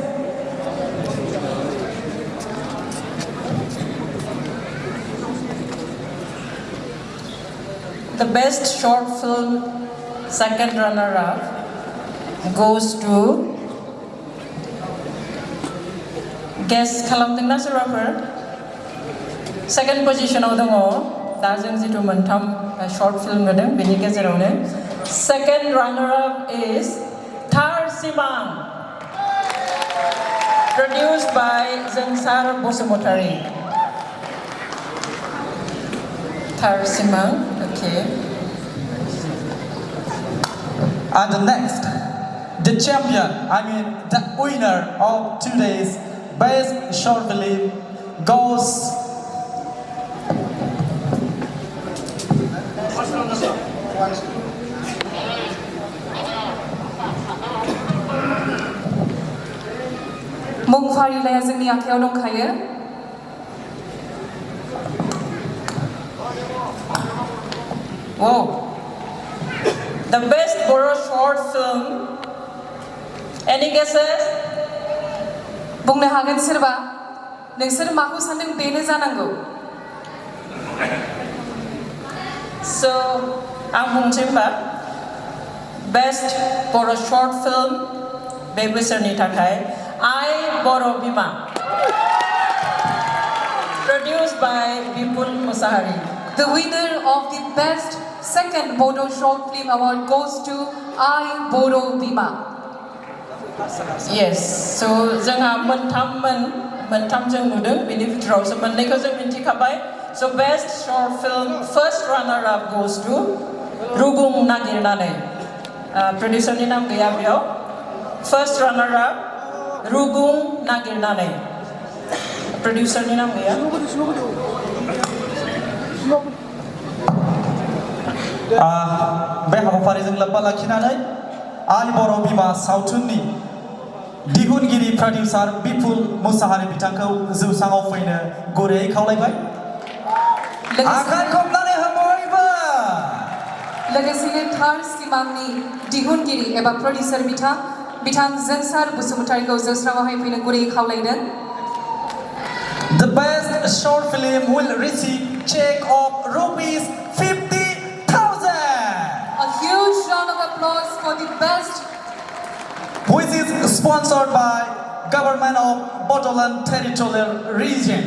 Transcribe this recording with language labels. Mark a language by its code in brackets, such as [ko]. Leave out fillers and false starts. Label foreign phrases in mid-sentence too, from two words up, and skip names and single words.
[en] The best short film second runner-up goes to [brx] guess खालामदोंना सोरबाफोर [en] second position [brx] आव दङ दा जों जिथु मोनथाम [en] short film [brx] नुदों बेनि गेजेरावनो [en] second runner-up is Thar Simang produced by Jongsar Bosumotari. Thar Simang, okay. And the next, the champion, the winner of today's best short film goes [brx] मुं फारिलाइया जोंनि आखायाव दंखायो। [en] Wow. The best BODO short film. Any guesses? [brx] बुंनो हागोन सोरबा नोंसोर माखौ सानदों बेनो जानांगौ। So आं बुंसै होनबा [en] best BODO short film [brx] बे बोसोरनि थाखाय I BODO Bima [en] produced by [brx] Bipul Musahari. [en] The winner of the best second BODO short film award goes to I BODO Bima. Yes, so [brx] जोंहा मोनथाम जों नुदों बेनि भितरावसो मोननैखौ जों मिन्थिखाबाय. [en] So best short film first runner up goes to रुगुं नागिरनानै. [brx] Producerनि नाम गैया बेयाव. [en] First runner up रुगुं नागिरनानै. [brx] Producerनि नाम गैया. बे हाबाफारिजों लोब्बा लाखिनानै आइ बर' बिमा सावथुननि दिहुनगिरि प्रडिउसार बिपुल मुसाहारि बिथांखौ जौसाङाव फैनो गुरैयै खावलायबाय। आखाइ खबनानै हो बयबो। लोगोसेनो थार सिमांनि दिहुनगिरि एबा प्रडिउसार बिथां जोंसार बसुमतारीखौ जौस्राङावहाय फैनो गुरैयै खावलायदों। [en] The best short film will receive check of rupees 50,000. A huge round of applause for the best, which is sponsored by Government of Bodoland Territorial Region.